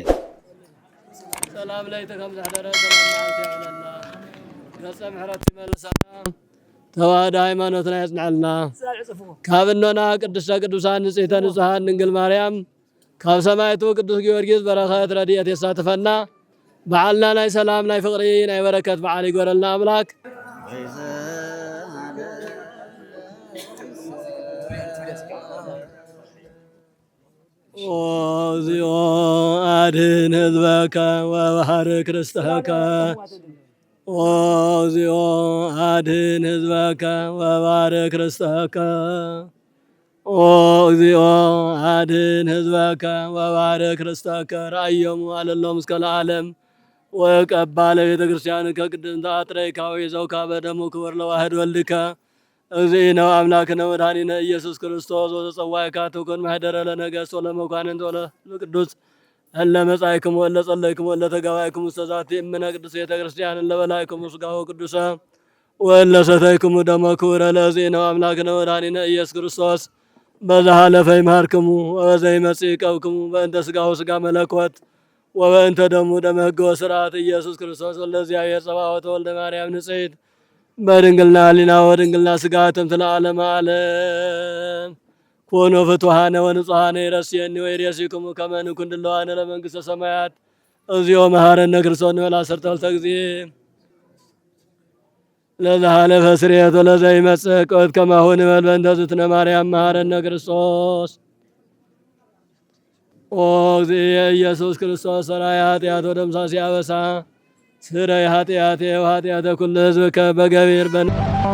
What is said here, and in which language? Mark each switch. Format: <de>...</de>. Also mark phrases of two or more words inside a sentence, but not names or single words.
<ti>ሰላም ላይ ተከም ዘሕደረ ሰላም ናዓንቲ ይዕለና ገጸ ምሕረት ይመልሰና ተዋህዶ ሃይማኖትና ያጽናዕልና ካብኖና ቅድስተ ቅዱሳን ንጽሕተ ንጹሃን ድንግል ማርያም ካብ ሰማይቱ ቅዱስ ጊዮርጊስ በረኸት ረድኤት የሳትፈና በዓልና ናይ ሰላም ናይ ፍቅሪ ናይ በረከት በዓል ይጎረልና አምላክ</ti> <gez>ኦዚኦ አድን ህዝበከ ወባርክ ርስተከ ኦዚኦ አድን ህዝበከ ወባርክ ርስተከ ኦዚኦ አድን ህዝበከ ወባርክ ርስተከ ራእዮሙ አለሎም እስከ ለዓለም ወቀባለ ቤተ ክርስቲያን ከቅድስት አጥሬካዊ ዘውካ በደሙ ክብር ለዋህድ ወልድከ እግዚእነ አምላክነ ወመድኃኒነ ኢየሱስ ክርስቶስ ወተጸዋዕካ ትኩን ማህደረ ለነገሥት ወለመኳንንት ወለቅዱስ እለ መጻእክሙ ወለ ጸለይክሙ ወለ ተጋባይክሙ ስተዛቲ እምነ ቅዱስ ቤተ ክርስቲያን ለበላይክሙ ሥጋሁ ቅዱሰ ወለ ሰተይክሙ ደሞ ክቡረ ለእግዚእነ አምላክነ ወመድኃኒነ ኢየሱስ ክርስቶስ በዛሃለፈ ይምሃርክሙ ወበዘይመጽእ ይቀብክሙ በእንተ ሥጋሁ ሥጋ መለኮት ወበእንተ ደሙ ደመ ሕግ ወሥርዓት ኢየሱስ ክርስቶስ ወልደ እግዚአብሔር ጸባዖት ወልደ ማርያም ንጽሕት በድንግልና ሕሊና ወድንግልና ሥጋ ትምት ለዓለመ ዓለም ኮኑ ፍቱሐነ ወንጹሐነ ይረስየኒ ወይሬሲክሙ ከመ ንኩን ድልዋነ ለመንግሥተ ሰማያት እግዚኦ መሐረነ ክርስቶስ እንበል</gez> <ti>ዓሰርተ ክልተ ጊዜ</ti> <gez>ለዘሃለፈ ስርየት ወለዘይመጽእ ቅብት ከማሁ ንበል በእንተ ዝትነ ማርያም መሐረነ ክርስቶስ ኦ እግዚእ ኢየሱስ ክርስቶስ ሠራይ ኃጢአት ወደምሳሴ አበሳ ስረይ ኃጢአቴ ወኃጢአተ ኩሉ ሕዝብከ በገቢር</gez>